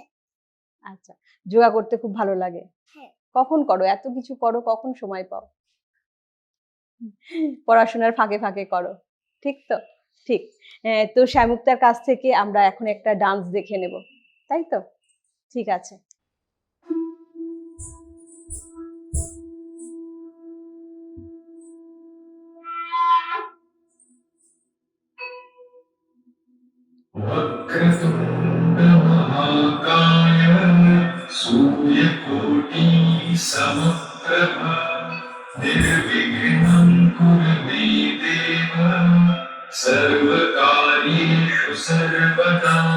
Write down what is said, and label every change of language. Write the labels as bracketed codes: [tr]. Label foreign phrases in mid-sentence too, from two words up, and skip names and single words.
[bn] আচ্ছা, যোগা করতে খুব ভালো লাগে? হ্যাঁ। কখন করো? এত কিছু করো, কখন সময় পাও? পড়াশোনার ফাঁকে ফাঁকে করো, ঠিক তো? ঠিক। তো শ্যামুক্তার কাছ থেকে আমরা এখন একটা ডান্স দেখে নেব, তাই তো? ঠিক আছে। [sa] वक्रतुण्ड महाकाय सूर्यकोटि समप्रभ निर्विघ्नं कुरु मे देव सर्वकार्येषु सर्वदा।